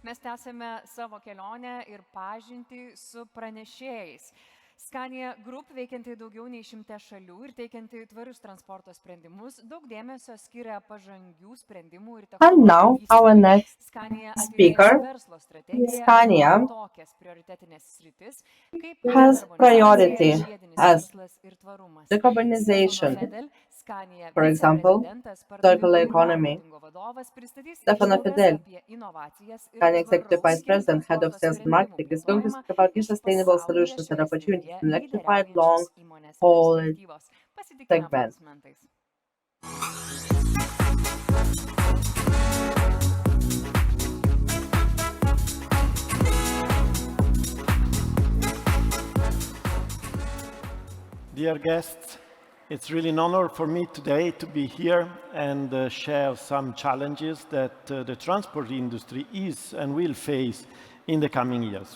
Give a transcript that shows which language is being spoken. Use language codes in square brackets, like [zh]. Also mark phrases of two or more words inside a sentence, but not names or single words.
[lt] Mes tęsėme savo kelionę ir pažintį su pranešėjais. Scania Group, veikianti daugiau nei 100 šalių ir teikianti tvarius transporto sprendimus, daug dėmesio skiria pažangių sprendimų ir [en] And now our next Scania speaker, [lt] verslo strategija Scania, tokias prioritetinės sritis, kaip [en] has priority as [lt] tikslas ir tvarumas. [en] decarbonization, Scania for example, circular economy. Stefano Fidel, Scania Executive Vice President, Head of Sales and Marketing, is going to speak about new sustainable solutions and opportunities in electrified long-haulage segment. Dear guests, it's really an honor for me today to be here and share some challenges that the transport industry is and will face in the coming years.